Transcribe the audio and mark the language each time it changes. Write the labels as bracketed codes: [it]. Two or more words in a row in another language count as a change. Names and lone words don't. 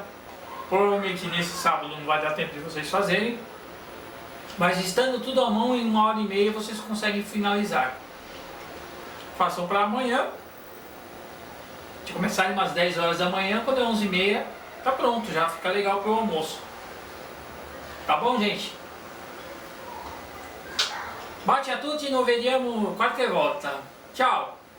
[pt] Provavelmente nesse sábado não vai dar tempo de vocês fazerem, mas estando tudo à mão, em 1h30 vocês conseguem finalizar. Façam para amanhã, de começarem umas 10 horas da manhã, quando é 11h30 tá pronto, já fica legal para o almoço. Tá bom, gente? [it] Baci a tutti, nos vediamo qualche volta. Ciao!